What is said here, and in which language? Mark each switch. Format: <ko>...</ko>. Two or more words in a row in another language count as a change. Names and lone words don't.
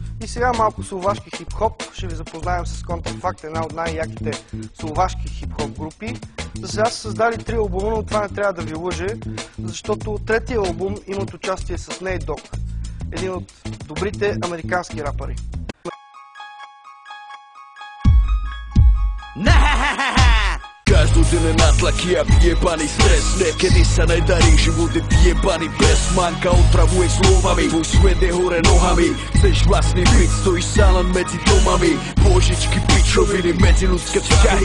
<bg>И сега малко словашки хип-хоп. Ще ви запознаем с Контрафакт, една от най-яките словашки хип-хоп групи. За сега са създали 3 албума, но това не трябва да ви лъже, защото третия албум имат участие с Nate Dogg, един от добрите американски рапъри.</bg> <sk>Každodenne nátlaky a vyjebaný stres. Niekedy sa nedarí, život je vyjebaný bez manka, otravuje slovami, tvoj svet je hore nohami. Chceš vlastný byt, stojíš sám len medzi domami. Božičky, pičoviny, medziludské vzťahy.</sk>